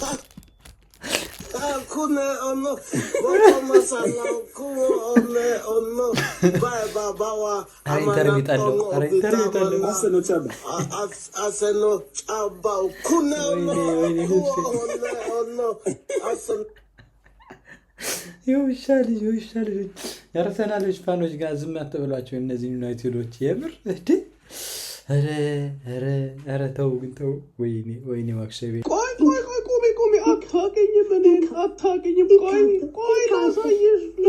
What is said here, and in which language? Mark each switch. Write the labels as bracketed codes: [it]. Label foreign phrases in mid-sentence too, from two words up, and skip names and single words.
[am] Kune ono, baba masala kuo ono, baba wa. Arsenal chaba, kune ono, Arsenal. ይውሻል የአርሰናሎች ፋኖች ጋር ዝም አትበሏቸው። እነዚህ ዩናይትዶች የምር እንዴ! ኧረ ተው ግን ተው። ወይኔ ማክሸቤ ቆሜ አታውቅኝም። ቆይ ላሳየሽ።